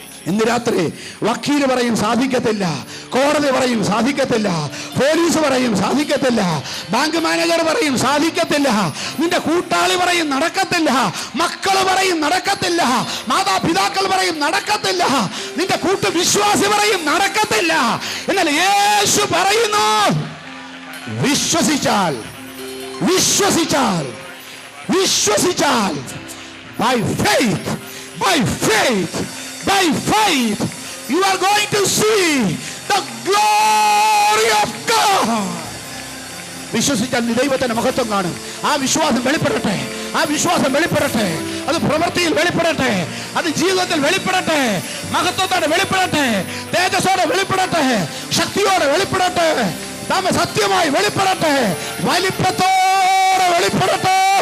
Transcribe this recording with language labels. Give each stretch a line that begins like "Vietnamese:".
Malayalam: ഇന്ന് രാത്രി വക്കീല് പറയും സാധിക്കത്തില്ല, കോടതി പറയും സാധിക്കത്തില്ല, പോലീസ് പറയും സാധിക്കത്തില്ല, ബാങ്ക് മാനേജർ പറയും സാധിക്കത്തില്ല, നിന്റെ കൂട്ടാളി പറയും നടക്കത്തില്ല, മക്കൾ പറയും നടക്കത്തില്ല, മാതാപിതാക്കൾ പറയും നടക്കത്തില്ല, നിന്റെ കൂട്ടു വിശ്വാസി പറയും നടക്കത്തില്ല. എന്നാൽ യേശു പറയുന്നു, വിശ്വസിച്ചാൽ വിശ്വസിച്ചാൽ വിശ്വസിച്ചാൽ
English: by faith, by faith, by faith, you are going to see the glory of God.
Malayalam: വിശ്വസിച്ചാൽ നീ ദൈവത്തിന്റെ മഹത്വം കാണും. ആ വിശ്വാസം വെളിപ്പെടട്ടെ, ആ വിശ്വാസം വെളിപ്പെടട്ടെ, അത് പ്രവൃത്തിയിൽ വെളിപ്പെടട്ടെ, അത് ജീവിതത്തിൽ വെളിപ്പെടട്ടെ, മഹത്വത്തോടെ വെളിപ്പെടട്ടെ, തേജസ്സോടെ വെളിപ്പെടട്ടെ, ശക്തിയോടെ വെളിപ്പെടട്ടെ, നാമ സത്യമായി വെളിപ്പെടട്ടെ, വലിപ്പത്തോടെ വെളിപ്പെടട്ടെ.